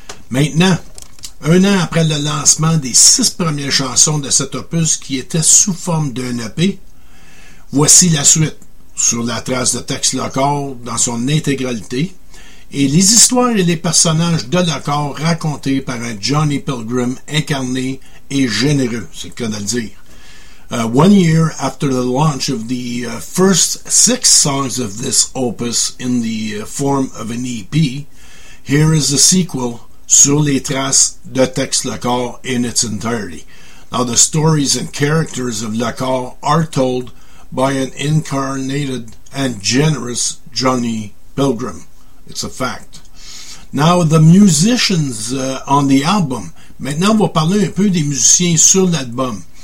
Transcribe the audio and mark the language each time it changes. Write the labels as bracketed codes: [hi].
[fr] Maintenant, un an après le lancement des six premières chansons de cet opus qui était sous forme d'un EP, voici la suite sur la trace de Tex Lockhart dans son intégralité. Et les histoires et les personnages de Lockhart racontés par un Johnny Pilgrim incarné et généreux, c'est le cas de le dire. [en] One year after the launch of the first six songs of this opus in the form of an EP, here is a sequel [fr] sur les traces de [en] Tex Lockhart in its entirety. Now the stories and characters of Lockhart are told by an incarnated and generous Johnny Pilgrim. It's a fact. Now, the musicians on the album. [fr] Maintenant, on va parler un peu des musiciens sur l'album.